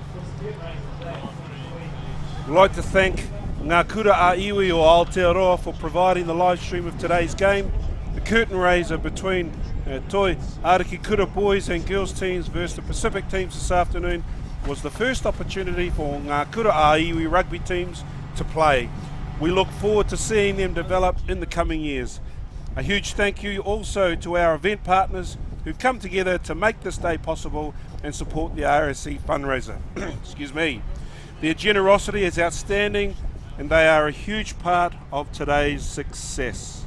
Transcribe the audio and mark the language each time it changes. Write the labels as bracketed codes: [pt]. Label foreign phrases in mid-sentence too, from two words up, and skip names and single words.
[en] We'd like to thank Ngā Kura a iwi o Aotearoa for providing the live stream of today's game. The curtain raiser between Toi Ariki Kura boys and girls teams versus the Pacific teams this afternoon was the first opportunity for Ngā Kura a iwi rugby teams to play. We look forward to seeing them develop in the coming years. A huge thank you also to our event partners who've come together to make this day possible and support the RSC fundraiser. Excuse me. Their generosity is outstanding and they are a huge part of today's success.